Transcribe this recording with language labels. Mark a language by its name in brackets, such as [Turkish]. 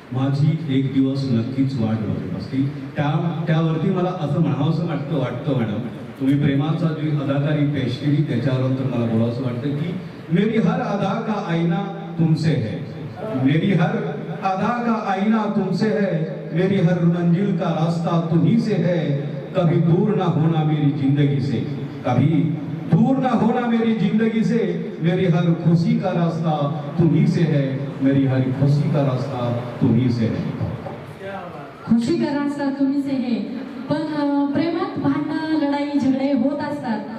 [Marathi] माझी एक दिवस नक्कीच वाट बघत असतील. त्यावरती मला असं म्हणावंसं वाटतं मॅडम, तुम्ही प्रेमाचा जी अदाकारी पेश केली त्याच्यावर तर मला बोलावंसं वाटतं की [Hindi] मेरी हर अदा का आईना तुमसे है, मेरी हर अदा का आईना तुमसे है, मेरी हर मंजिल का रास्ता तुम्ही से है. कभी दूर ना होना मेरी जिंदगी से, कभी दूर ना होना मेरी जिंदगी से, मेरी हर खुशी का रास्ता तुम्ही से है, मेरी हर खुशी का रास्ता तुम्ही से है. खुशी का रास्ता तुम्ही से है. [Marathi] पण प्रेमात भांडणं लढाई झगडे होत असतात.